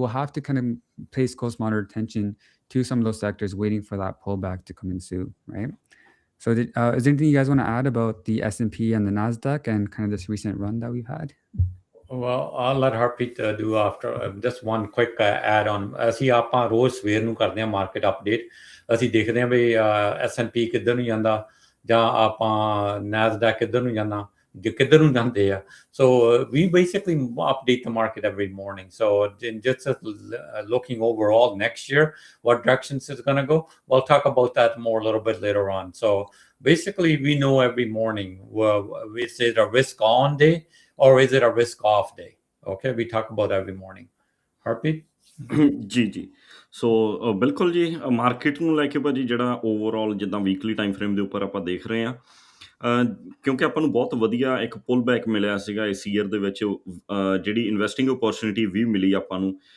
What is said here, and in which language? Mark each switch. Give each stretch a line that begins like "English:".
English: We'll have to kind of place close monitor attention to some of those sectors, waiting for that pullback to come ensue, right? So, is there anything you guys want to add about the S&P and the Nasdaq and kind of this recent run that we've had? Well, I'll let Harpreet do after. Just one quick add on.
Punjabi: ਅਸੀਂ ਆਪਾਂ ਰੋਜ਼ ਸਵੇਰ ਨੂੰ ਕਰਦੇ ਹਾਂ market update. ਅਸੀਂ ਦੇਖਦੇ ਹਾਂ ਵੀ S&P ਕਿੱਧਰ ਨੂੰ ਜਾਂਦਾ ਜਾਂ ਆਪਾਂ NASDAQ ਕਿੱਧਰ ਨੂੰ ਜਾਂਦਾ, ਕਿੱਧਰ ਨੂੰ ਜਾਂਦੇ ਆ।
English: So we basically update the market every morning. So just looking overall next year, what directions it's going to go, we'll talk about that more a little bit later on. So basically, we know every morning, is it a risk on day or is it a risk off day? Okay, we talk about every morning. Harpreet?
Punjabi: ਜੀ ਸੋ ਬਿਲਕੁਲ ਜੀ, market ਨੂੰ ਲੈ ਕੇ ਭਾਜੀ ਜਿਹੜਾ overall ਜਿੱਦਾਂ weekly time frame ਦੇ ਉੱਪਰ ਆਪਾਂ ਦੇਖ ਰਹੇ ਹਾਂ, ਕਿਉਂਕਿ ਆਪਾਂ ਨੂੰ ਬਹੁਤ ਵਧੀਆ ਇੱਕ ਪੁੱਲ ਬੈਕ ਮਿਲਿਆ ਸੀਗਾ ਇਸ ਈਅਰ ਦੇ ਵਿੱਚ, ਜਿਹੜੀ ਇਨਵੈਸਟਿੰਗ ਓਪਰਚੁਨਿਟੀ ਵੀ ਮਿਲੀ ਆਪਾਂ ਨੂੰ।